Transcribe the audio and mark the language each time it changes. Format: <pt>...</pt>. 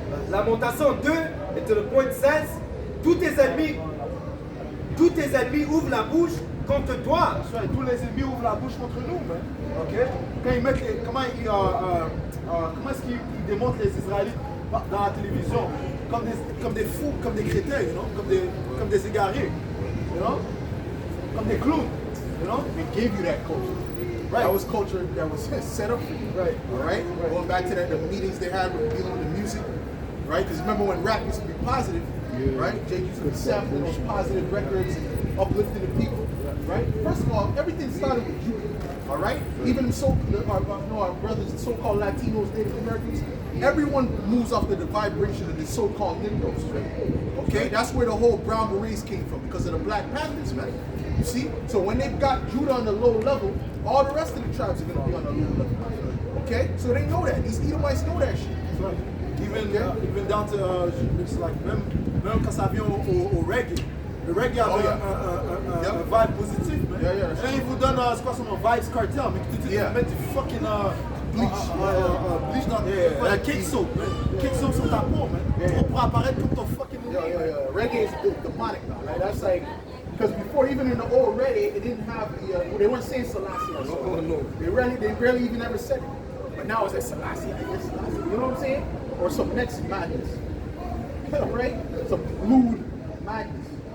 <fr>Lamentation 2, et</fr> <en>to the point</en> <fr>16, tous tes ennemis ouvrent la bouche contre toi.</fr> <en>That's right.</en> <fr>Tous les ennemis ouvrent la bouche contre nous. Man. Okay? Quand ils mettent comment est-ce qu'ils démontrent les Israélites dans la télévision? Comme des fous, comme des crétins,</fr> <en>you know?</en> <fr>comme des égarés, you know? Comme des clowns.</fr> <en>You know? They gave you that culture. Right. That was culture that was set up for you. Right. All right. Going back to the meetings they had with dealing with the music, right? Because remember when rap used to be positive, right? Jake used to be sampling those positive records and uplifting the people, right? First of all, everything started with you. All right. Even our brothers, the so-called Latinos, Native Americans, everyone moves off the vibration of the so-called Negroes. Right? Okay. That's where the whole Brown Berets came from because of the Black Panthers, man. You see? So when they've got Judah on the low level, all the rest of the tribes are going to be on the low level. Okay? So they know that. These Edomites know that shit. Right. Even down to it's like</en> <fr>même quand ça vient au reggae. Le reggae avait un vibe positif. Man.</fr> <en>Yeah.</en> <fr>Et là, ils vous donnent c'est quoi son nom? Vibes Cartel, mais tu dis mettre du fucking bleach dans la cake soap. Cake soap sur ta peau, man. Pour apparaître comme ton fucking</fr> <en>Reggae is demonic now, right? That's like, because before, even in the old reggae, it didn't have the, they weren't saying Selassie. No. They barely even ever said it. But now it's like Selassie, you know what I'm saying? Or some next madness, right? Some lewd madness.</en>